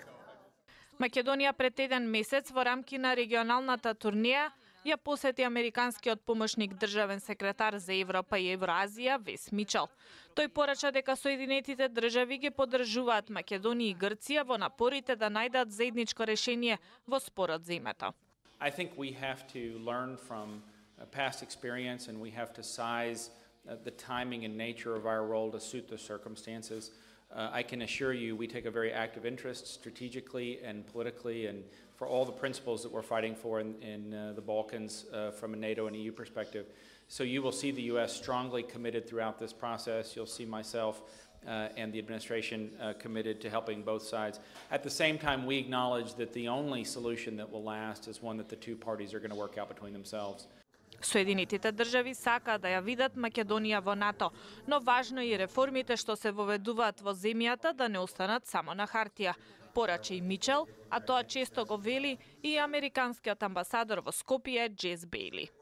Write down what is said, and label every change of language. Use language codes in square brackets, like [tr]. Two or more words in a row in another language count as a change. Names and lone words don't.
[mk] Македонија пред еден месец во рамки на регионалната турнеја ја посети американскиот помошник државен секретар за Европа и Евроазија Вес Мичел. Тој порача дека Соединетите држави ги поддржуваат Македонија и Грција во напорите да најдат заедничко решение во спорот за името. [en] I think we have to learn from past experience and we have to size the timing and nature of our role to suit the circumstances. I can assure you we take a very active interest strategically and politically and for all the principles that we're fighting for in the Balkans from a NATO and EU perspective. So you will see the U.S. strongly committed throughout this process. You'll see myself and the administration committed to helping both sides. At the same time, we acknowledge that the only solution that will last is one that the two parties are going to work out between themselves. [mk] Соединетите држави сакаат да ја видат Македонија во НАТО, но важно е и реформите што се воведуваат во земјата да не останат само на хартија. Порача и Мичел, а тоа често го вели и американскиот амбасадор во Скопје Джес Бейли.